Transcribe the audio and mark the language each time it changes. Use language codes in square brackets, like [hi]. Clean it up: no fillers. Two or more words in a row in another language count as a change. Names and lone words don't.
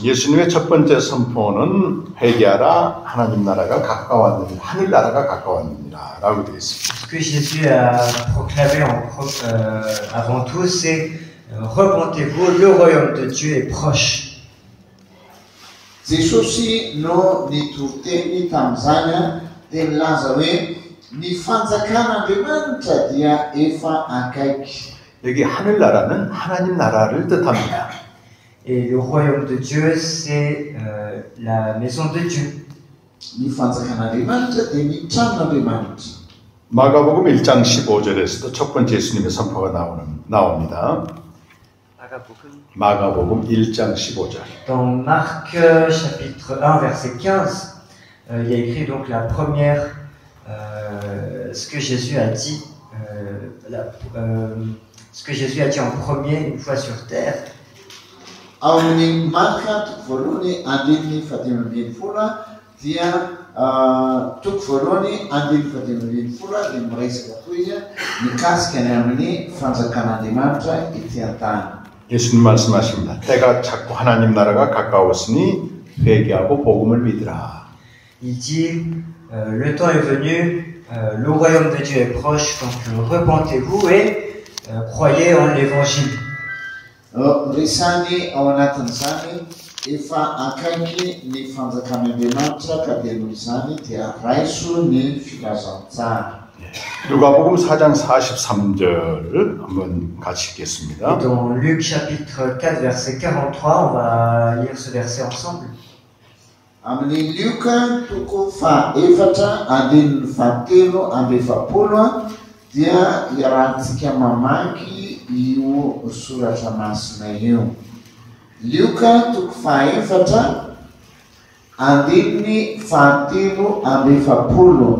[ko] 예수님의 첫 번째 선포는 회개하라, 하나님 나라가 가까웠느니라, 하늘 나라가 가까웠느니라 라고 되어 있습니다. [fr] Ce que Jésus a proclamé avant tout, c'est repentez-vous, le royaume de Dieu est proche. [mg] Jesosy no nitoroteny tamin'izany dia nilaza hoe ny fanjakan'Andriamanitra dia efa akaiky. [ko] 여기 하늘 나라는 하나님 나라를 뜻합니다. [fr] Et le royaume de Dieu, c'est la maison de Dieu. [mg] Ny fanjakan'Andriamanitra dia ny tranon'Andriamanitra. [ko] 마가복음 1장 15절에서도 첫 번째 예수님의 선포가 나옵니다. 마가복음 1장 15절. [fr] Dans Marc chapitre 1 verset 15, il y a écrit donc la première, ce que Jésus a dit, ce que Jésus a dit en premier une fois sur terre. [mg] Ao amin'ny Marka toko voalohany andininy fadimy ambin'ny folo dia toko voalohany andininy fadimy ambin'ny folo dia miresaka koa izy mikasika ny amin'ny fanjakan'Andriamanitra ety an-tany. [ko] 예수님 말씀하십니다. 때가 찼고 하나님 나라가 가까웠으니 회개하고 복음을 믿으라. [fr] Il dit, le temps est venu, le royaume de Dieu est proche, donc repentez-vous et croyez en l'évangile. [mg] Resany ao anatin'izany efa akaiky ny fanjakan'Andriamanitra ka dia noho izany dia raiso ny filazantsara. [ko] 누가복음 4장 43절 한번 같이 읽겠습니다. [fr] Et dans Luc chapitre 4 verset 43, on va lire ce verset ensemble. [mg] Amin'ny Luka toko fahaefatra andininy fahatelo amby efapolo dia iarahantsika mamaky io soratra masina io. Luka toko fahaefatra andininy fahatelo amby efapolo.